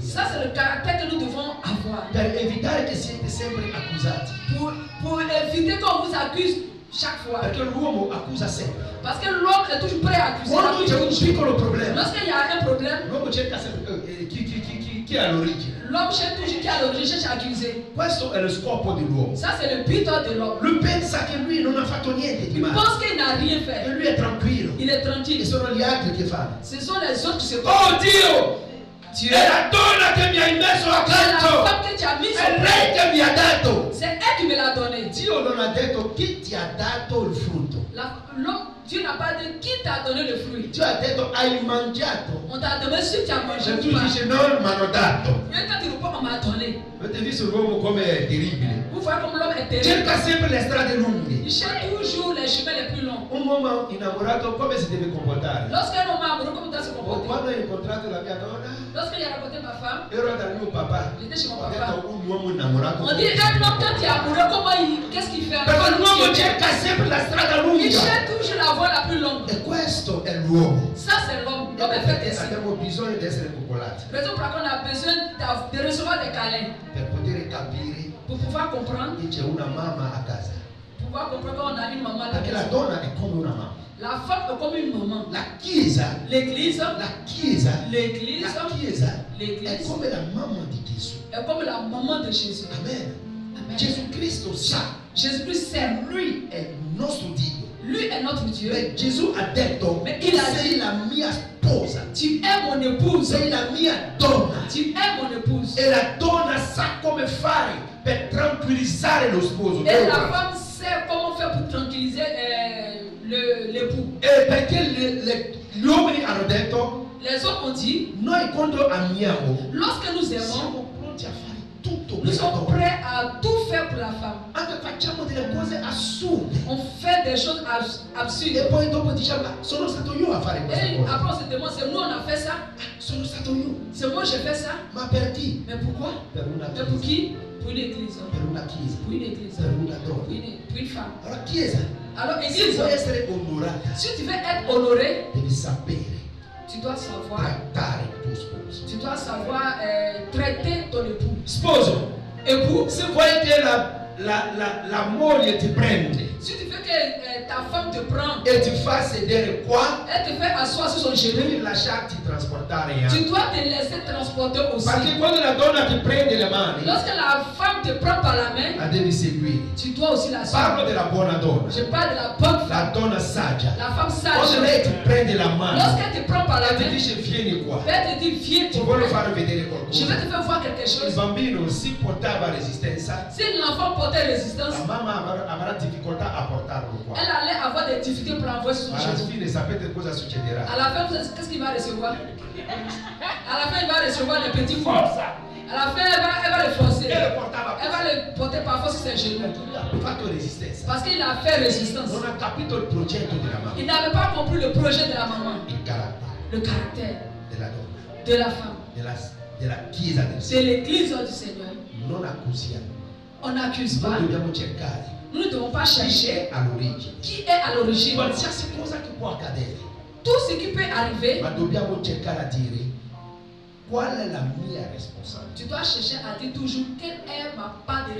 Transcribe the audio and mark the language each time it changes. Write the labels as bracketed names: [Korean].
[French] Ça, c'est le caractère que nous devons avoir. [Italian] per evitare che siete sempre accusati. [French] Pour éviter qu'on vous accuse chaque fois. [Italian] Perché l'uomo accusa sempre. [French] Parce que l'homme est toujours prêt à accuser. [Italian] Quando c'è un piccolo problema, [French] Lorsqu'il y a un problème, [Italian] l'uomo cerca sempre chi è all'origine. [French] l'homme cherche toujours qui a l'origine, cherche à accuser. [Italian] Questo è lo scopo dell'uomo. [French] Ça, c'est le but de l'homme. [Italian] Lui pensa che lui non ha fatto niente di [French] Il [Italian] male. [French] pense qu'il n'a rien [Italian] E [French] fait. [Italian] lui è tranquillo. [French] Il est [Italian] E [French] tranquille. [Italian] sono gli altri che fanno. [French] Ce sont les autres qui se [Italian] Oh Dio! [French] Dieu. [Italian] È la donna che mi hai messo [French] C'est la [Italian] accanto! [French] femme que tu as mise [Italian] È [French] au [Italian] lei che mi ha dato! [French] C'est elle qui me l'a donné. [Italian] Dio non ha detto chi ti ha dato il frutto. [French] Dieu n'a pas dit qui t'a donné le fruit. [Italian] Dio ha detto hai mangiato. [French] On t'a demandé si tu as mangé [Italian] E tu [French] ou pas. [Italian] dici non, mi hanno dato. [French] Et quand tu réponds, on m'a donné. [Italian] Avete visto l'uomo come è terribile? [French] Vous voyez comme l'homme est terrible. [Italian] Cerca sempre le strade [French] Il [Italian] lunghe. [French] cherche toujours les chemins les plus longs. [Italian] Un uomo innamorato come si deve comportare? [French] Lorsqu'un homme est amoureux, comment il doit se Oh, comporter? [Italian] quando ho incontrato la mia donna, [French] Lorsqu'il a rencontré ma femme, [Italian] ero dal mio papà. [French] j'étais chez mon [Italian] Ho [French] papa. [Italian] detto un uomo innamorato. [French] On dit un homme quand il est amoureux, qu'est-ce qu'il fait? [Italian] Perché l'uomo cerca sempre la strada [French] Il [Italian] lunga. [French] cherche toujours la voie la plus longue. [Italian] E questo è l'uomo. [French] Ça, c'est l'homme. L'homme est fait ainsi. [Italian] Abbiamo bisogno di essere coccolati [French] Raison pour laquelle on a besoin de recevoir des câlins [Italian] per poter capire [French] pour pouvoir comprendre. [Italian] che c'è una mamma a casa. [French] Pouvoir comprendre qu'on a une maman à la [Italian] Perché la [French] maison. [Italian] donna è come una mamma. [French] La femme est comme une maman. [Italian] La chiesa, [French] L'église, [Italian] la chiesa, [French] l'église, [Italian] la chiesa è [French] l'église [Italian] come la mamma di Gesù. [French] est comme la maman de Jésus. Amen. Amen. [Italian] Gesù Cristo sa, [French] Jésus-Christ sait. [Italian] lui è il nostro Dio. [French] Lui est notre Dieu. [Italian] E Gesù ha detto, Ma tu [French] il ha [Italian] sei la mia sposa, [French] Tu es mon épouse. [Italian] sei la mia donna. [French] Tu es mon épouse. [Italian] E la donna sa come fare per tranquillizzare lo sposo. [French] Et la femme sait comment faire pour tranquilliser l'époux. [Italian] E perché gli uomini hanno detto, [French] Les hommes ont dit, [Italian] noi quando amiamo [French] lorsque nous aimons, [Italian] siamo pronti a fare tutto per [French] nous [Italian] la [French] sommes [Italian] donna. [French] prêts à tout faire pour la femme. [Italian] Anche facciamo delle cose assurde. [French] On fait des choses [Italian] E [French] absurdes. [Italian] poi dopo diciamo, sono stato io a fare questa [French] Et [Italian] cosa. [French] après on se demande, c'est nous on a fait ça? [Italian] Sono stato io. [French] C'est moi j'ai fait ça? [Italian] Ma per chi? [French] Mais pourquoi? [Italian] Per una [French] Mais pour [Italian] chiesa. [French] qui? Pour une église. [Italian] Per una chiesa. [French] Pour une église. [Italian] Per una donna. [French] Pour une femme. [Italian] Allora chiesa, [French] Alors [Italian] se [French] église, [Italian] vuoi essere onorata, [French] si tu veux être honoré, [Italian] devi sapere [French] tu dois savoir, [Italian] trattare il tuo sposo. [French] tu dois savoir traiter ton époux. [Italian] Sposo, [French] Époux, [Italian] se vuoi che la moglie ti prende [French] si tu veux que ta femme te prend, [Italian] e ti fa sedere qua, [French] elle te fait asseoir sur son genou, [Italian] devi lasciarti trasportare [French] tu [Italian] anche. [French] dois te laisser transporter aussi. [Italian] Perché quando la donna ti prende le mani, [French] Lorsque la femme te prend par la main, [Italian] la devi seguire. [French] tu dois aussi la [Italian] Parlo [French] suivre. [Italian] della buona donna, [French] Je parle de la bonne [Italian] la [French] femme, [Italian] donna saggia. [French] la femme [Italian] Quando [French] sage. [Italian] lei ti prende la mano [French] Lorsqu'elle te prend par la [Italian] e ti [French] main, [Italian] dice vieni qua, [French] elle te dit viens, [Italian] ti [French] tu [Italian] voglio [French] viens. [Italian] far vedere [French] Je [Italian] qualcosa. [French] vais te faire voir quelque [Italian] Il [French] chose. [Italian] bambino si portava resistenza, [French] Si l'enfant portait résistance, [Italian] la mamma avrà difficoltà a portarlo qua. [French] elle allait avoir des difficultés pour l'envoyer sur son [Italian] Ma alla [French] genou. [Italian] fine sapete cosa [French] À [Italian] succederà? [French] la fin, qu'est-ce qu'il va recevoir? À la fin, il va recevoir des petits coups. [Italian] Forza! [French] À la fin, elle va le forcer. [Italian] E lo portava [French] Elle va le porter parfois sur ses genoux. [Italian] Lui ha fatto resistenza. [French] Parce qu'il a fait résistance. [Italian] Non ha capito il progetto della mamma, [French] Il n'avait pas compris le projet de la maman, [Italian] il carattere [French] le caractère [Italian] della donna, [French] de la femme, [Italian] della chiesa del [French] de [Italian] Signore. [French] l'église du Seigneur. [Italian] Non accusiamo. [French] On n'accuse [Italian] Noi [French] pas. [Italian] dobbiamo cercare [French] Nous ne devons pas [Italian] chi [French] chercher [Italian] è all'origine. [French] qui est à l'origine. [Italian] Qualsiasi cosa che può accadere, [French] Tout ce qui peut arriver, [Italian] ma dobbiamo cercare a dire qual è la mia responsabilità. [French] tu dois chercher à dire toujours quelle est ma part de